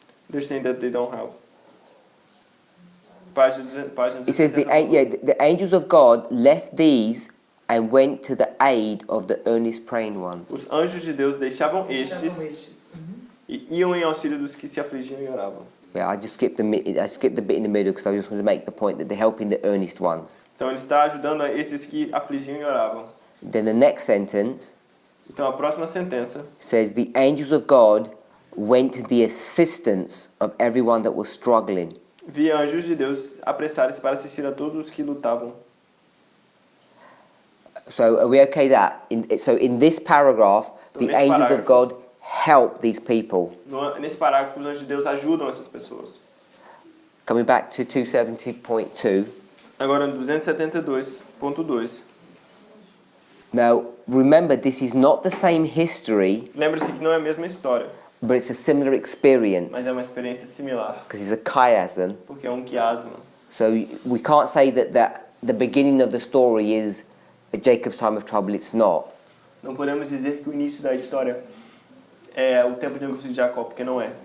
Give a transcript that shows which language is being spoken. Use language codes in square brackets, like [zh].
[en] They're saying that they don't help. [pt] Página [en] It says the angels of God left these and went to the aid of the earnest praying ones. [pt] Os anjos de Deus deixavam Estavam estes estes. e iam em auxílio dos que se afligiam e oravam. [en] Yeah, I skipped the bit in the middle because I just wanted to make the point that they're helping the earnest ones. [pt] Então ele está ajudando a esses que afligiam e oravam. [en] Then the next sentence [pt] Então a próxima sentença [en] says the angels of God went to the assistance of everyone that was struggling. [pt] vi anjos de Deus apressarem-se para assistir a todos os que lutavam. [en] So are we okay that? So in this paragraph, the [pt] nesse [en] angels of [pt] parágrafo- [en] God help these people. [pt] Nesse parágrafo, os anjos de Deus ajudam essas pessoas. [en] Coming back to 270.2. [pt] Agora no 272.2. [en] Now, remember, this is not the same history, [pt] Lembre-se que não é a mesma história, [en] but it's a similar experience [pt] mas é uma experiência similar, [en] because it's a chiasm. [pt] porque é um quiasma. [en] So we can't say that the beginning of the story is Jacob's time of trouble. It's not. [pt] Não podemos dizer que o início da história é o tempo de angústia de Jacó, porque não é.